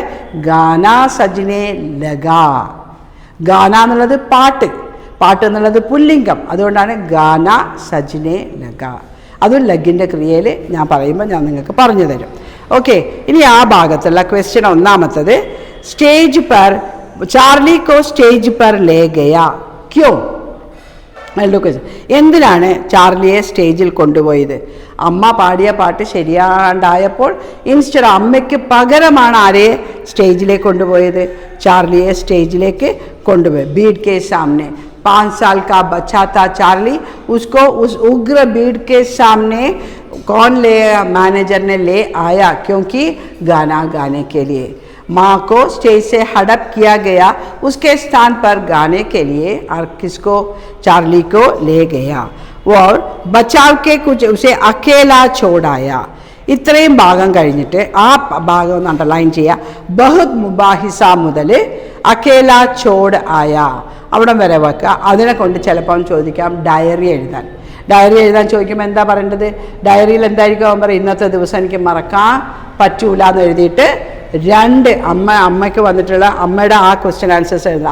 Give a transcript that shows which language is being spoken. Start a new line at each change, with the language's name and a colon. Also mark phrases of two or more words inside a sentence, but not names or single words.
Hindi: गाना सजने लगा,
Malayalam: ഗാന എന്നുള്ളത് പാട്ട്, പാട്ട് എന്നുള്ളത് പുല്ലിംഗം, അതുകൊണ്ടാണ്
Hindi: गाना सजने लगा.
Malayalam: അതും ലഗിൻ്റെ ക്രിയയിൽ ഞാൻ പറയുമ്പോൾ ഞാൻ നിങ്ങൾക്ക് പറഞ്ഞു തരും. ഓക്കെ, ഇനി ആ ഭാഗത്തുള്ള ക്വസ്റ്റ്യൻ ഒന്നാമത്തത്,
Hindi: സ്റ്റേജ് पर चार्ली को स्टेज पर ले गया क्यों?
Malayalam: എന്തിനാണ് ചാർലിയെ സ്റ്റേജിൽ കൊണ്ടുപോയത്? അമ്മ പാടിയ പാട്ട് ശരിയാണ്ടായപ്പോൾ ഇൻസ്റ്റഡ് അമ്മയ്ക്ക് പകരമാണ് ആരെ സ്റ്റേജിലേക്ക് കൊണ്ടുപോയത്? ചാർലിയെ സ്റ്റേജിലേക്ക് കൊണ്ടുപോയി.
Hindi: भीड़ के सामने 5 साल का बच्चा था चार्ली, उसको उस उग्र भीड़ के सामने कौन ले, मैनेजर ने ले आया क्योंकि गाना गाने के लिए. माँ को स्टेज से हड़प किया गया, उसके स्थान पर गाने के लिए और किसको, चार्ली को ले गया और बचाव के कुछ उसे अकेला छोड़ाया.
Malayalam: ഇത്രയും ഭാഗം കഴിഞ്ഞിട്ട് ആ ഭാഗം ഒന്ന് അണ്ടർലൈൻ ചെയ്യുക.
Hindi: बहुत मुबाहिसा
Malayalam: മുതൽ
Hindi: अकेला छोड़ आया
Malayalam: അവിടം വരെ വെക്കുക. അതിനെ കൊണ്ട് ചിലപ്പം ചോദിക്കാം ഡയറി എഴുതാൻ. ഡയറി എഴുതാൻ ചോദിക്കുമ്പോൾ എന്താ പറയേണ്ടത്? ഡയറിയിൽ എന്തായിരിക്കും അവൻ പറയും, ഇന്നത്തെ ദിവസം എനിക്ക് മറക്കാൻ പറ്റൂല എന്ന് എഴുതിയിട്ട് 2 അമ്മയ്ക്ക് വന്നിട്ടുള്ള അമ്മയുടെ ആ ക്വസ്റ്റ്യൻ ആൻസേഴ്സ് എഴുതുക.